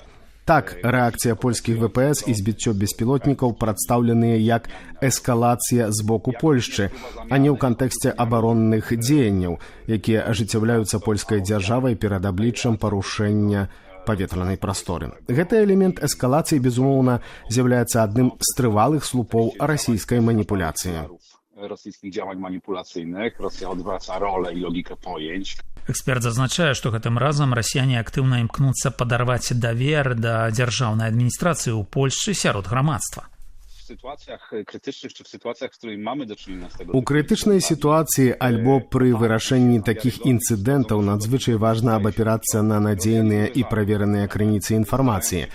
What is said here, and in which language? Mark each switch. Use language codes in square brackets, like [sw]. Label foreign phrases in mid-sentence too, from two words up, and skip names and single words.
[be] Так, рэакцыя польскіх ВПС і збіццё беспілотнікаў прадстаўленыя як эскалацыя з боку Польшчы, а не ў кантэксце абаронных дзеянняў, якія ажыццяўляюцца польскай дзяржавай перад абліччам парушэння паветранай прасторы. Гэты элемент эскалацыі, безумоўна, з'яўляецца адным з трывалых слупоў расійскай маніпуляцыі. [pl] Rosyjskich działań manipulacyjnych. Rosja odwraca rolę i logikę pojęć. [be] Эксперт зазначае, што гэтым разам расіяне актыўна імкнуцца падарваць давер да дзяржаўнай адміністрацыі ў Польшчы сярод грамадства. У крытычнай сітуацыі альбо пры вырашэнні такіх інцыдэнтаў надзвычай важна абапірацца на надзейныя і правераныя крыніцы інфармацыі.